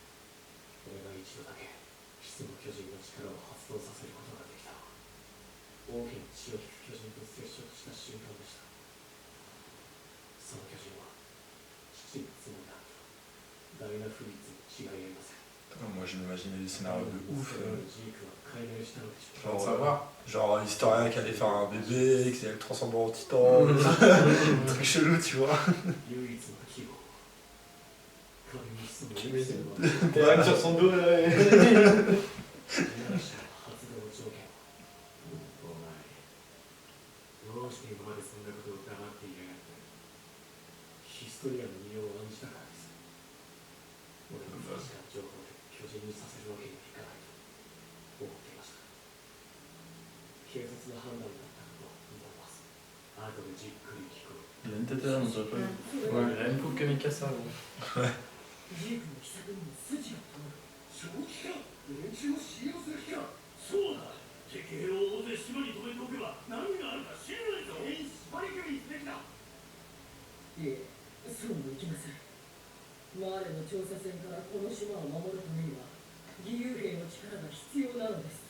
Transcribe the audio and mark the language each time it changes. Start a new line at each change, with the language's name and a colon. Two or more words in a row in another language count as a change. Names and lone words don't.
Japanese: 俺が一度だけ始祖の巨人の力を発動させることができた。王家の血を引く巨人と接触した瞬間でした。その巨人は父の妻であったダイナフリッツに違いありません。
French: Moi je m'imaginais des scénarios de ouf.
Japanese: ジークは解明したのでしょう。
French: Genre un historien qui allait faire un bébé, qui allait le transformer en titan, truc chelou, tu vois.
Japanese: 唯一の希望。神に潜む
French: Tu
Japanese: 理性
French: mets
Japanese: は
French: des règles sur son dos là.
Japanese: 発動条件。お前、どうして今までそんなことを黙っていやがった。ヒストリアの身を案じたからです。俺の不確かな情報で巨人にさせるわけにはいかないと思っていました。軽率な判断だったかと思います。後でじっくり聞こう。
French: Il a une tête là, on dirait pas. Ouais, il a une coupe comme Mikasa.
Japanese: ジークの秘策にも筋が通る。一を使用する気か。そうだ、敵兵を大勢島に止めておけば何があるか知らないぞ。全員縛り首にすべきだ。いえ、そうもいきません。マーレの調査船からこの島を守るためには義勇兵の力が必要なのです。